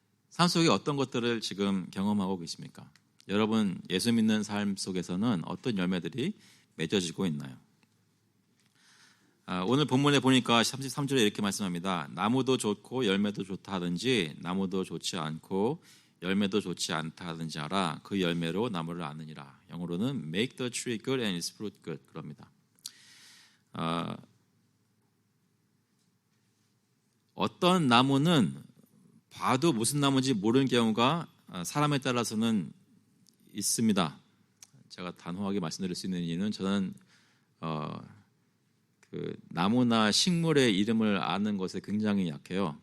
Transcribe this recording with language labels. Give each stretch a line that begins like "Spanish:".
Korean: 삶 속에 어떤 것들을 지금 경험하고 계십니까? 여러분 예수 믿는 삶 속에서는 어떤 열매들이 맺어지고 있나요? 오늘 본문에 보니까 33절에 이렇게 말씀합니다. 나무도 좋고 열매도 좋다 하든지 나무도 좋지 않고 열매도 좋지 않다 하든지 하라. 그 열매로 나무를 아느니라. 영어로는
English: make the tree good and its fruit good
Korean: 그럽니다. 어떤 나무는 봐도 무슨 나무인지 모르는 경우가 사람에 따라서는 있습니다. 제가 단호하게 말씀드릴 수 있는 이유는 저는 그 나무나 식물의 이름을 아는 것에 굉장히 약해요.